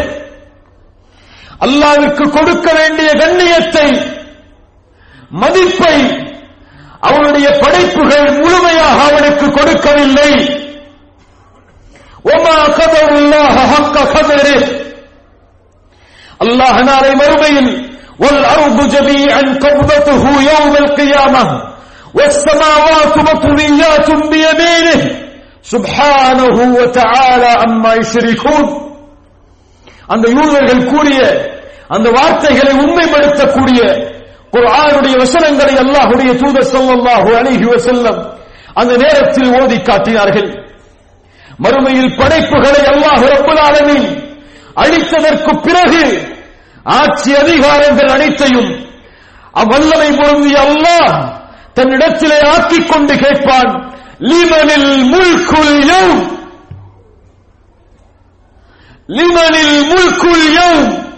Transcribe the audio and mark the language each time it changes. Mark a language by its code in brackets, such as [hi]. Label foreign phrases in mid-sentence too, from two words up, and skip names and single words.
[ta] அல்லாஹ்வுக்கு கொடுக்க வேண்டிய கண்ணியத்தை, மதிப்பை அவனுடைய படைப்புகள் முழுமையாக அவனுக்கு கொடுக்கவில்லை. [ar] وما قدروا الله حق قدره. [ta] அல்லாஹ் நாளை மறுமையில் [ar] والأرض جميعا قبضته يوم القيامة والسماوات مطويات بيمينه سبحانه وتعالى عما يشركون. [ta] அந்த யூதர்கள் கூறிய அந்த வார்த்தைகளை உண்மைப்படுத்தக்கூடிய குர்ஆனுடைய வசனங்களை அல்லாஹ்வுடைய தூதர் [ar] صلى الله عليه وسلم [ta] அந்த நேரத்தில் ஓதி காட்டினார்கள். மறுமையில் படைப்புகளை [ar] الله رب العالمين [ta] அழித்ததற்கு பிறகு ஆட்சி அதிகாரங்கள் அனைத்தையும் அவ்வல்லமை பொருந்திய அல்லாஹ் தன்னிடத்திலே ஆக்கிக் கொண்டு கேட்பான், [ar] لمن الملك اليوم, لمن الملك اليوم.